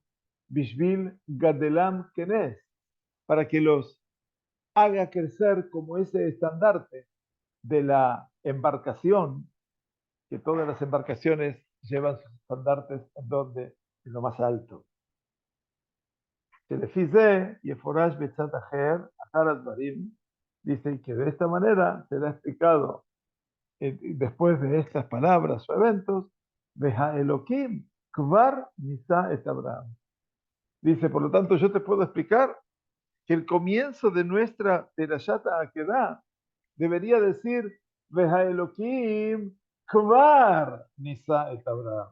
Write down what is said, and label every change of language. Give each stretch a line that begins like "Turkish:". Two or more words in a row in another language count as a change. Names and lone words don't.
Hebrew: בשביל גדלם כנס.
Spanish: Para que los haga crecer como ese estandarte de la embarcación, que todas las embarcaciones llevan sus estandartes en donde, en lo más alto.
Hebrew: שלפי זה יפורש בצד אחר, אחר הדברים,
Spanish: dice que de esta manera será explicado después de estas palabras o eventos,
Hebrew: אלהים כבר נסה את אברהם.
Spanish: Dice, por lo tanto, yo te puedo explicar que el comienzo de nuestra Perashata Akedah debería decir,
Hebrew: אלהים כבר נסה את אברהם.